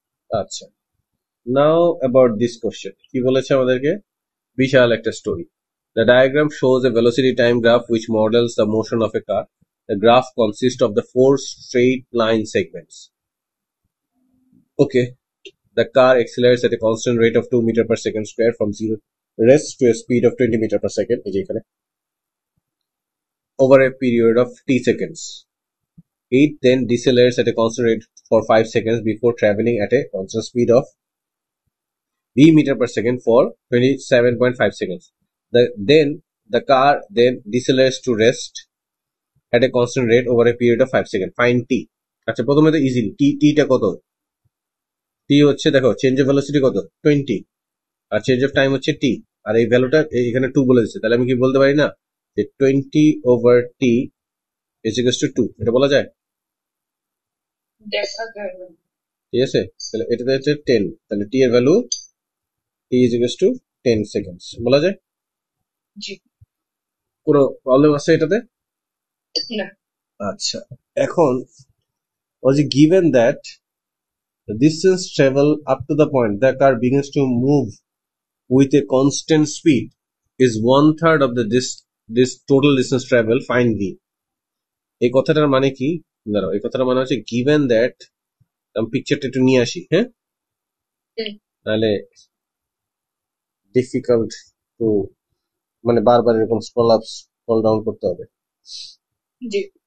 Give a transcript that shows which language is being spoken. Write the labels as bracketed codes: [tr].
[en] আচ্ছা now about this question [bn] কি বলেছে আমাদেরকে বিশাল একটা story [en] the diagram shows a velocity time graph which models the motion of a car the graph consist of the 4 straight line segments okay the car accelerates at a constant rate of 2 meter per second square from zero rest to a speed of 20 meter per second [bn] এই যে এখানে [en] over a period of t seconds. It then decelerates at a constant rate for 5 seconds before traveling at a constant speed of v meter per second for 27.5 seconds. Then the car then decelerates to rest at a constant rate over a period of 5 seconds. Find t. [bn] আচ্ছা প্রথমে তো easy টা কত টি হচ্ছে দেখো change of velocity কত 20 আর change of time হচ্ছে টি আর এই ভ্যালুটা এখানে 2 বলে দিচ্ছে তাহলে আমি কি বলতে পারি না যে [en] 20/t is equals to 2 [bn] এটা বলা যায় দেখা যায় না ঠিক আছে তাহলে এটাতে হচ্ছে 10 তাহলে টি এর value T is equals to 10 seconds বলা যায় জি পুরো প্রবলেম আছে এটাতে না আচ্ছা এখন [en] was given that the distance travel up to the point the car begins to move with a constant speed is 1/3 of this total distance travel. Find v. [bn] এই কথাটার মানে কি? দাঁড়াও, এই কথাটার মানে হচ্ছে given that, আমি পিকচারটা একটু নিয়ে আসি, হ্যাঁ, নাহলে ডিফিকাল্ট টু, মানে বারবার এরকম স্ক্রল আপ স্ক্রল ডাউন করতে হবে। জি